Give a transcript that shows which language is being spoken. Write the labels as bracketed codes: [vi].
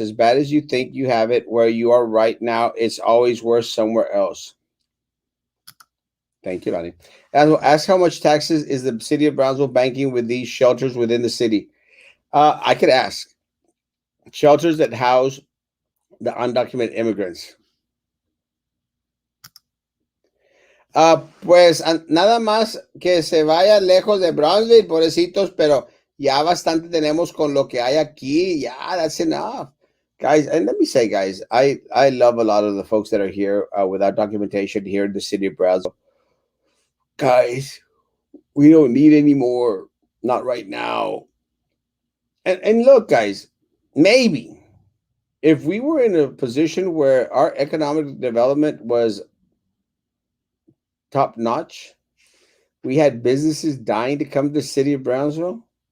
[en] As bad as you think you have it where you are right now, it's always worse somewhere else. Thank you, Lonnie. Ask how much taxes is the city of Brownsville banking with these shelters within the city? I could ask. Shelters that house the undocumented immigrants. [es] Pues nada más que se vaya lejos de Brownsville, pobrecitos, pero ya bastante tenemos con lo que hay aquí. [en] Yeah, that's enough. Guys, and let me say, guys, I love a lot of the folks that are here without documentation here in the city of Brownsville. Guys, we don't need any more. Not right now. And look, guys, maybe if we were in a position where our economic development was top notch, we had businesses dying to come to the city of Brownsville.